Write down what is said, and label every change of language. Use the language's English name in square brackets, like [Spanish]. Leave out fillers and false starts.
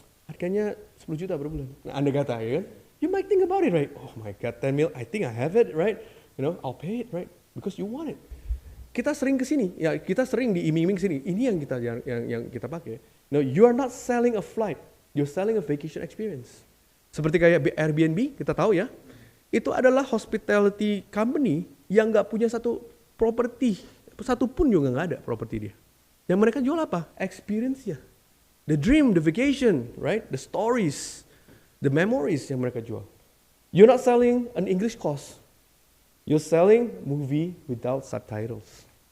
[Indonesian] Harganya 10 juta per bulan, andai kata ya kan? You might think about it, right? [English] Oh my God, 10 mil, I think I have it, right? I'll pay it, right? Because you want it. Kita sering kesini, kita sering diiming-iming sini. [Indonesian] Ini yang kita pakai. [English] No, you are not selling a flight, you're selling a vacation experience. [Indonesian] Seperti kayak Airbnb, kita tahu ya. Itu adalah hospitality company yang nggak punya satu properti, satu pun juga nggak ada properti dia. Yang mereka jual apa? [English] Experience-nya, the dream, the vacation, right? The stories, the memories yang mereka jual. You're not selling an English course. You're selling movie without subtitles.